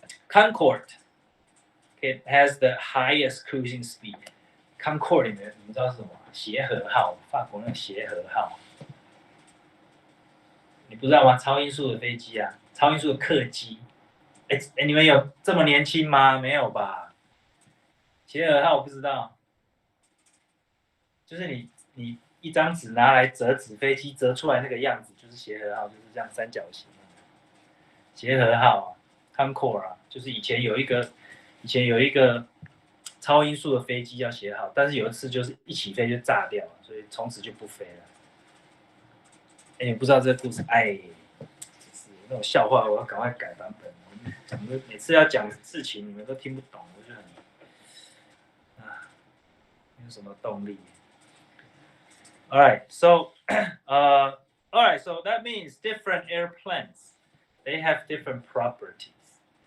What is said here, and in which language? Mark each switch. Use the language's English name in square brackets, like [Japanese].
[English] Concorde, it has the highest cruising speed. [Chinese] Concorde 你们知道是什么？协和号，法国那个协和号，你不知道吗？超音速的飞机啊，超音速的客机。你们有这么年轻吗？没有吧？协和号我不知道，就是你一张纸拿来折纸飞机折出来那个样子，就是协和号，就是这样三角形。协和号啊 ，Concorde 啊，就是以前有一个超音速的飞机要写好，但是有一次就是一起飞就炸掉了，所以从此就不飞了。你不知道这个故事，就是那种笑话，我要赶快改版本。讲的每次要讲事情，你们都听不懂，我就很没有什么动力。 [English] Alright, so so that means different airplanes, they have different properties.